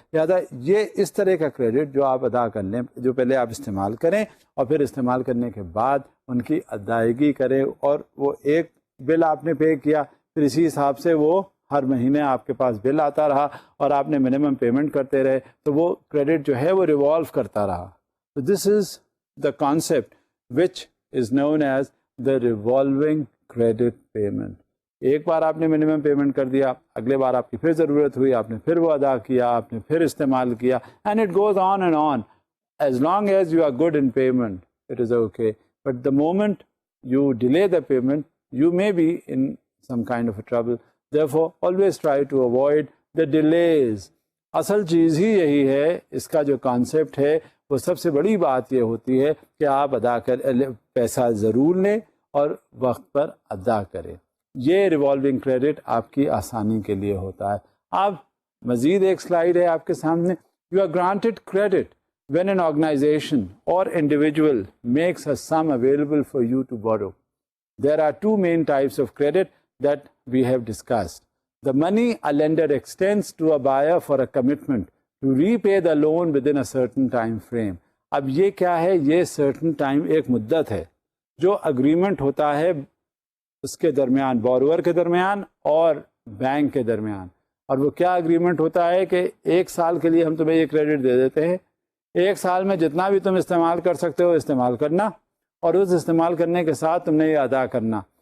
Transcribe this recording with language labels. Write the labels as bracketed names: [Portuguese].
[Urdu] لہٰذا یہ اس طرح کا کریڈٹ جو آپ ادا کر لیں، جو پہلے آپ استعمال کریں اور پھر استعمال کرنے کے بعد ان کی ادائیگی کریں، اور وہ ایک بل آپ نے پے کیا پھر اسی حساب سے وہ ہر مہینے آپ کے پاس بل آتا رہا اور آپ نے منیمم پیمنٹ کرتے رہے، تو وہ کریڈٹ جو ہے وہ ریوالو کرتا رہا. [English] So this is the concept which is known as the revolving credit payment. [Urdu] ایک بار آپ نے منیمم پیمنٹ کر دیا، اگلے بار آپ کی پھر ضرورت ہوئی، آپ نے پھر وہ ادا کیا، آپ نے پھر استعمال کیا، [English] and it goes on and on. As long as you are good in payment, it is okay. But the moment you delay the payment, you may be in some kind of a trouble. Therefore, always try to avoid the delays. [Urdu] اصل چیز ہی یہی ہے، اس کا جو concept ہے وہ سب سے بڑی بات یہ ہوتی ہے کہ آپ پیسہ ضرور لیں اور وقت پر ادا کریں. یہ ریوالونگ کریڈٹ آپ کی آسانی کے لیے ہوتا ہے. آپ مزید ایک سلائیڈ ہے آپ کے سامنے. [English] You are granted credit when an organization or individual makes a sum available for you to borrow. There are two main types of credit that we have discussed. The money a lender extends to a buyer for a commitment to repay the loan within a certain time frame. [Urdu] اب یہ کیا ہے؟ یہ certain time ایک مدت ہے جو agreement ہوتا ہے اس کے درمیان، بورور کے درمیان اور بینک کے درمیان. اور وہ کیا اگریمنٹ ہوتا ہے کہ 1 سال کے لیے ہم تمہیں یہ کریڈٹ دے دیتے ہیں، 1 سال میں جتنا بھی تم استعمال کر سکتے ہو استعمال کرنا، اور اس استعمال کرنے کے ساتھ تم نے یہ ادا کرنا.